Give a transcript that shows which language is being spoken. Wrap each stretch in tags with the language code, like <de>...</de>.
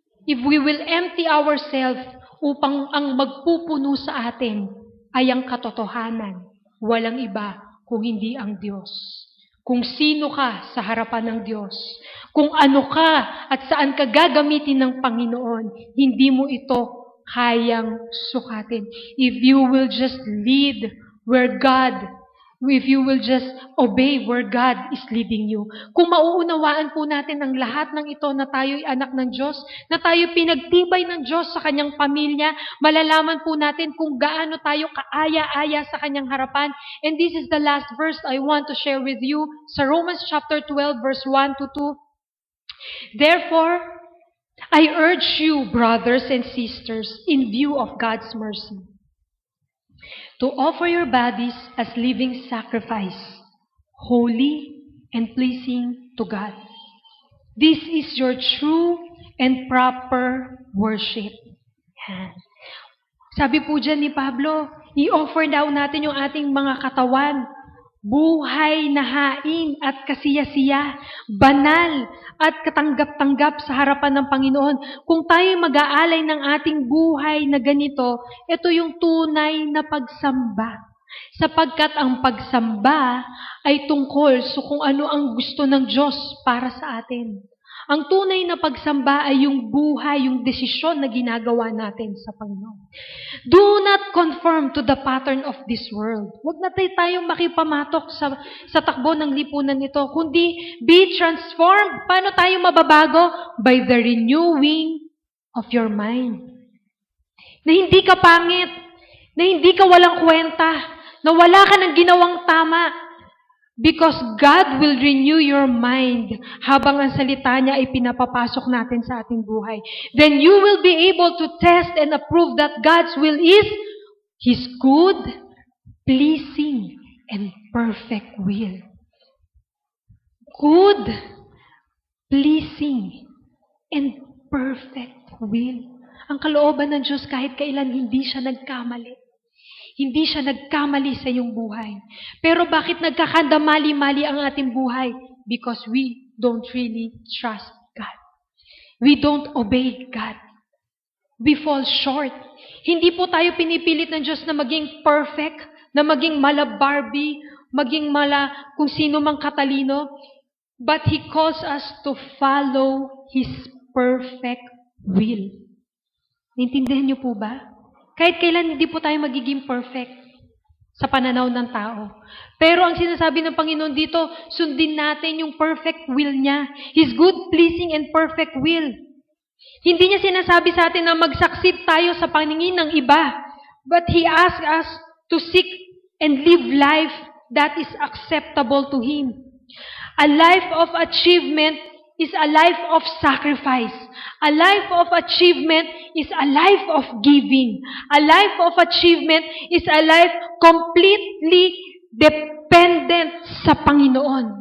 <en>If we will empty ourselves</en> <tl>upang ang magpupuno sa atin ay ang katotohanan. Walang iba kung hindi ang Diyos. kung sino ka sa harapan ng Diyos, kung ano ka at saan ka gagamitin ng Panginoon, hindi mo ito kayang sukatin.</tl> <en>If you will just lead where God, if you will just obey where God is leading you.</en> <tl>Kung mauunawaan po natin ang lahat ng ito na tayo'y anak ng Diyos, na tayo pinagtibay ng Diyos sa kanyang pamilya, malalaman po natin kung gaano tayo kaaya-aya sa kanyang harapan.</tl> <en>And this is the last verse I want to share with you sa Romans chapter 12 verse 1 to 2. Therefore, I urge you, brothers and sisters, in view of God's mercy, to offer your bodies as living sacrifice, holy and pleasing to God. This is your true and proper worship.</en> <tl>Yan. Sabi po dyan ni Pablo, i-offer daw natin yung ating mga katawan, buhay na hain at kasiyasiya, banal at katanggap-tanggap sa harapan ng Panginoon. Kung tayo mag-aalay ng ating buhay na ganito, ito yung tunay na pagsamba. Sapagkat ang pagsamba ay tungkol sa kung ano ang gusto ng Diyos para sa atin. Ang tunay na pagsamba ay yung buhay, yung desisyon na ginagawa natin sa Panginoon.</tl> <en>Do not conform to the pattern of this world.</en> <tl>Huwag na tayong makipamatok sa takbo ng lipunan nito, kundi</tl> <en>be transformed.</en> <tl>Paano tayo mababago?</tl> <en>By the renewing of your mind.</en> <tl>Na hindi ka pangit, na hindi ka walang kwenta, na wala ka ng ginawang tama.</tl> <en>Because God will renew your mind</en> <tl>habang ang salita niya ay pinapapasok natin sa ating buhay.</tl> <en>Then you will be able to test and approve that God's will is His good, pleasing, and perfect will. Good, pleasing, and perfect will.</en> <tl>Ang kalooban ng Diyos kahit kailan hindi siya nagkamali. Hindi siya nagkamali sa iyong buhay. Pero bakit nagkakandamali-mali ang ating buhay?</tl> <en>Because we don't really trust God. We don't obey God. We fall short.</en> <tl>Hindi po tayo pinipilit ng Diyos na maging perfect, na maging mala Barbie, maging mala kung sino mang katalino.</tl> <en>But He calls us to follow His perfect will.</en> <tl>Naintindihan niyo po ba? Kahit kailan hindi po tayo magiging perfect sa pananaw ng tao. Pero ang sinasabi ng Panginoon dito, sundin natin yung perfect will niya.</tl> <en>His good, pleasing, and perfect will.</en> <tl>Hindi niya sinasabi sa atin na mag-succeed tayo sa paningin ng iba.</tl> <en>But He asks us to seek and live life that is acceptable to Him. A life of achievement is a life of sacrifice. A life of achievement is a life of giving. A life of achievement is a life completely dependent</en> <tl>sa Panginoon.</tl>